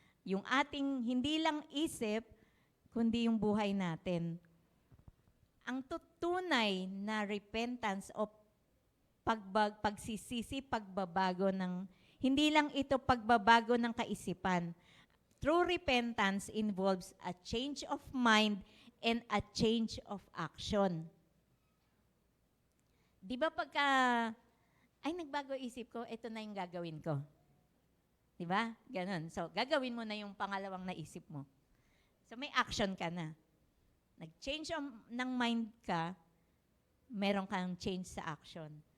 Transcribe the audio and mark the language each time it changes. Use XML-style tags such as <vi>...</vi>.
<tl>Yung ating hindi lang isip, kundi yung buhay natin. Ang tunay na repentance o pagsisisi, pagbabago ng, hindi lang ito pagbabago ng kaisipan.</tl> <en>True repentance involves a change of mind and a change of action.</en> <tl>Di ba pagka, ay nagbago isip ko, ito na yung gagawin ko. Di ba? Ganon. So, gagawin mo na yung pangalawang naisip mo. So, may action ka na. Nag-change ng mind ka, meron kang change sa action.</tl>